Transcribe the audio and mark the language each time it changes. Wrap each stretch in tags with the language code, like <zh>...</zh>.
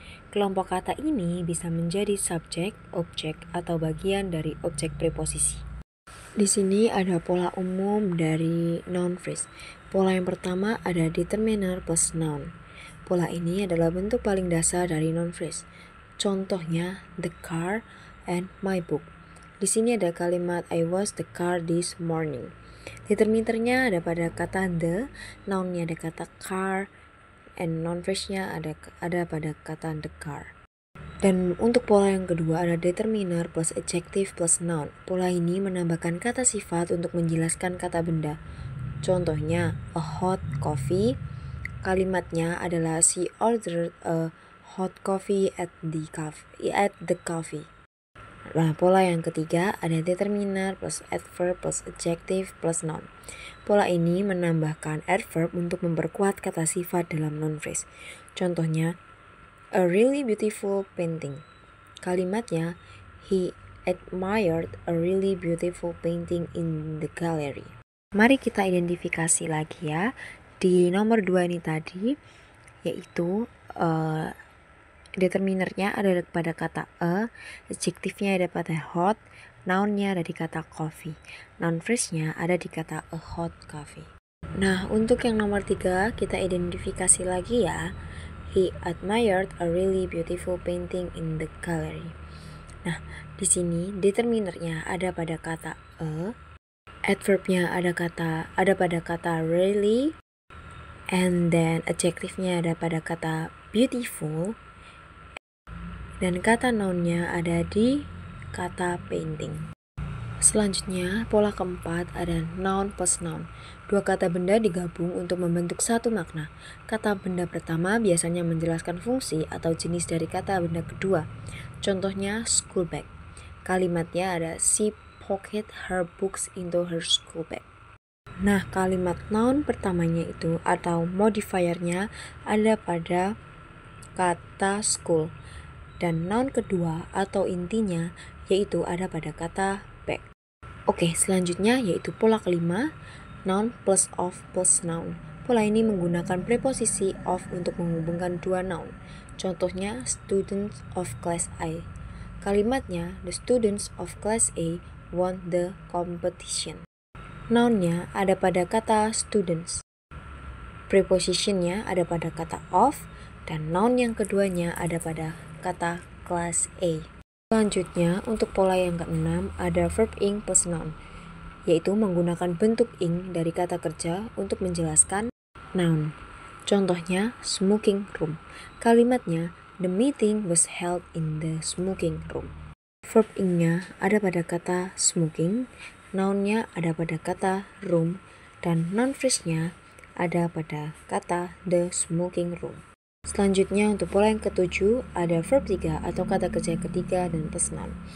<id>Kelompok kata ini bisa menjadi subjek, objek, atau bagian dari objek preposisi. Di sini ada pola umum dari noun phrase. Pola yang pertama ada determiner plus noun. Pola ini adalah bentuk paling dasar dari noun phrase. Contohnya</id> <en>the car and my book.</en> <id>Di sini ada kalimat</id> <en>I was the car this morning.</en> <id>Determinernya ada pada kata the, nounnya ada kata car, and noun phrase-nya ada pada kata the car. Dan untuk pola yang kedua ada determiner plus adjective plus noun. Pola ini menambahkan kata sifat untuk menjelaskan kata benda. Contohnya</id> <en>a hot coffee.</en> <id>Kalimatnya adalah</id> <en>she ordered a hot coffee at the coffee.</en> <id>Nah, pola yang ketiga ada determiner plus adverb plus adjective plus noun. Pola ini menambahkan adverb untuk memperkuat kata sifat dalam noun phrase. Contohnya</id> <en>a really beautiful painting.</en> <id>Kalimatnya</id> <en>he admired a really beautiful painting in the gallery.</en> <id>Mari kita identifikasi lagi ya. Di nomor 2 ini tadi yaitu determinernya ada pada kata a, adjektifnya ada pada hot, nounnya ada di kata coffee. Noun phrase-nya ada di kata</id> <en>a hot coffee.</en> <id>Nah, untuk yang nomor 3 kita identifikasi lagi ya.</id> <en>He admired a really beautiful painting in the gallery.</en> <id>Nah, di sini determinernya ada pada kata a, adverbnya ada pada kata really, and then adjektifnya ada pada kata beautiful, dan kata nounnya ada di kata painting. Selanjutnya, pola keempat ada noun plus noun. Dua kata benda digabung untuk membentuk satu makna. Kata benda pertama biasanya menjelaskan fungsi atau jenis dari kata benda kedua. Contohnya</id> <en>school bag.</en> <id>Kalimatnya ada</id> <en>she pocket her books into her school bag.</en> <id>Nah, kalimat noun pertamanya itu atau modifiernya ada pada kata school. Dan noun kedua atau intinya yaitu ada pada kata bag. Oke, selanjutnya yaitu pola kelima, noun plus of plus noun. Pola ini menggunakan preposisi of untuk menghubungkan dua noun. Contohnya</id> <en>students of class A.</en> <id>Kalimatnya</id> <en>the students of class A won the competition.</en> <id>Nounnya ada pada kata students. Prepositionnya ada pada kata of, dan noun yang keduanya ada pada kata class A. Selanjutnya, untuk pola yang keenam ada verb ing plus noun, yaitu menggunakan bentuk ing dari kata kerja untuk menjelaskan noun. Contohnya,</id> <en>smoking room.</en> <id>Kalimatnya,</id> <en>the meeting was held in the smoking room.</en> <id>Verb ing-nya ada pada kata smoking, nounnya ada pada kata room, dan noun phrase-nya ada pada kata the smoking room. Selanjutnya untuk pola yang ketujuh ada verb 3 atau kata kerja ketiga dan plus noun.</id>